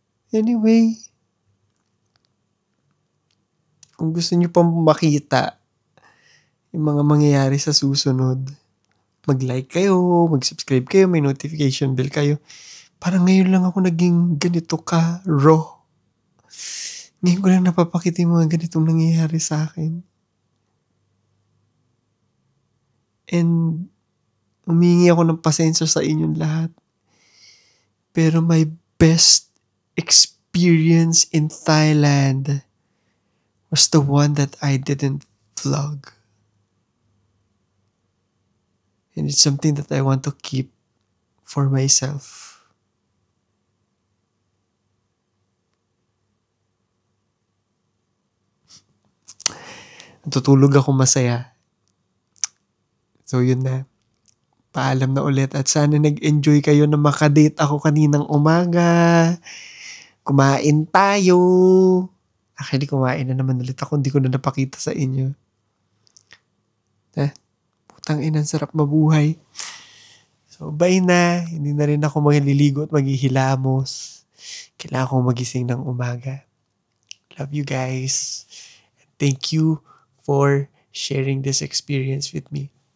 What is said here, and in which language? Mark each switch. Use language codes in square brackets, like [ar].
[tl] Anyway, kung gusto niyo pang makita yung mga mangyayari sa susunod, mag-like kayo, mag-subscribe kayo, may notification bell kayo. Parang ngayon lang ako naging ganito ka raw. Ngayon ko lang napapakita yung mga ganitong nangyayari sa akin. And humingi ako ng pasensya sa inyong lahat. [en] Pero my best experience in Thailand was the one that I didn't vlog. And it's something that I want to keep for myself. [tl] Tutulog ako masaya. So yun na. Paalam na ulit at sana nag-enjoy kayo na makadate ako kaninang umaga. Kumain tayo. Actually, kumain na naman ulit ako. Hindi ko na napakita sa inyo. Putang ina, sarap mabuhay. So, bye na. Hindi na rin ako magliligo at maghihilamos. Kailangan kong magising ng umaga. [en] Love you guys. Thank you for sharing this experience with me.